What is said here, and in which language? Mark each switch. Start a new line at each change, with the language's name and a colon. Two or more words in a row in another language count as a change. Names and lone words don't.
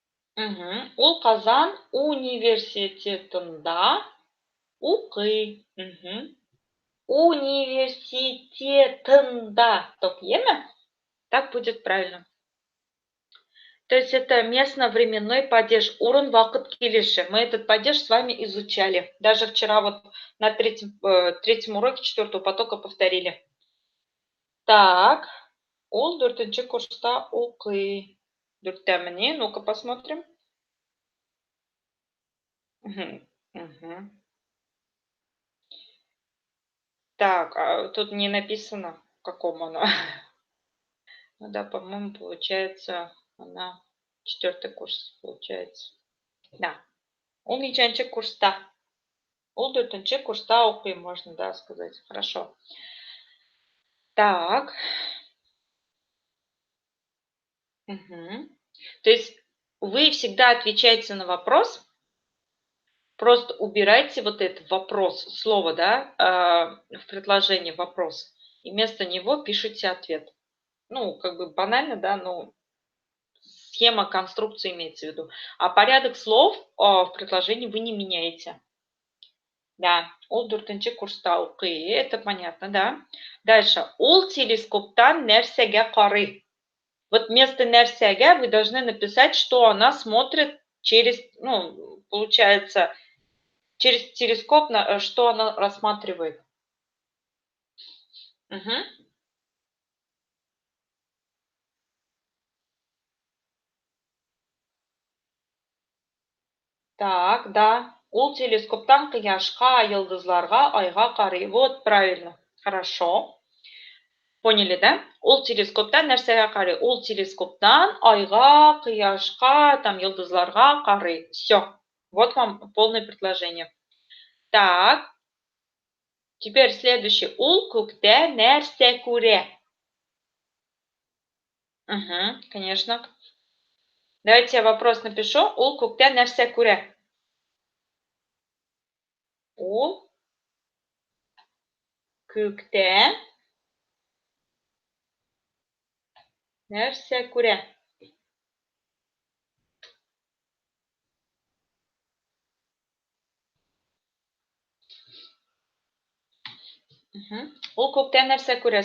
Tatar: Ул Қазан университетында укый. Университетында.
Russian: Так, ема? Так будет правильно. То есть это местно-временной падеж,
Tatar: урын вакыт келеши.
Russian: Мы этот падеж с вами изучали. Даже вчера вот на третьем уроке четвертого потока повторили. Так,
Tatar: ул 4-нче курста укый. 4-тәме.
Russian: Ну-ка посмотрим. Так, а тут не написано, в каком она. Ну да, по-моему, получается, она 4-й курс, получается.
Tatar: Да. Ул неченче курста. Ул 4-нче курста укый,
Russian: можно, да, сказать. Хорошо. Так. То есть вы всегда отвечаете на вопрос, просто убирайте вот этот вопрос, слово, да, в предложении вопрос, и вместо него пишите ответ. Ну, как бы банально, да, но схема конструкции имеется в виду. А порядок слов в предложении вы не меняете.
Tatar: Да, ул 4-нче курста укый,
Russian: это понятно, да. Дальше.
Tatar: Ул телескоптан нәрсәгә карый.
Russian: Вот вместо нәрсәгә вы должны написать, что она смотрит через, ну, получается, через телескоп, что она рассматривает. Мгм. Так, да.
Tatar: Ул телескоптан кояшка, йылдызларга, айга карый.
Russian: Вот, правильно. Хорошо. Поняли, да?
Tatar: Ул телескоптан нәрсәгә карый? Ул телескоптан айга, кояшка, там, йылдызларга карый.
Russian: Все. Вот вам полное предложение. Так. Теперь следующий.
Tatar: Ул күктә нәрсә күрә?
Russian: Конечно. Давайте я вопрос напишу.
Tatar: Ул күктә нәрсә күрә? Ул күктә нәрсә күрә? Ул күктә нәрсә күрә?